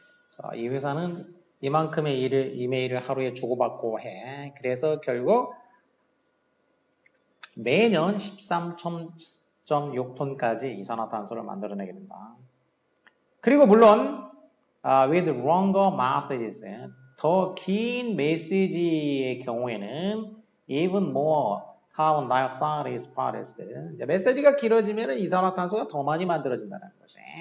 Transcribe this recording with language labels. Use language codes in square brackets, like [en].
[ko] 자, 이 회사는 이만큼의 일을 이메일을 하루에 주고받고 해. 그래서 결국 매년 13.6톤까지 이산화탄소를 만들어내게 된다. 그리고 물론 [en] with longer messages [ko] 더 긴 메시지의 경우에는 [en] even more carbon dioxide is produced. [ko] 메시지가 길어지면 이산화탄소가 더 많이 만들어진다는 거지.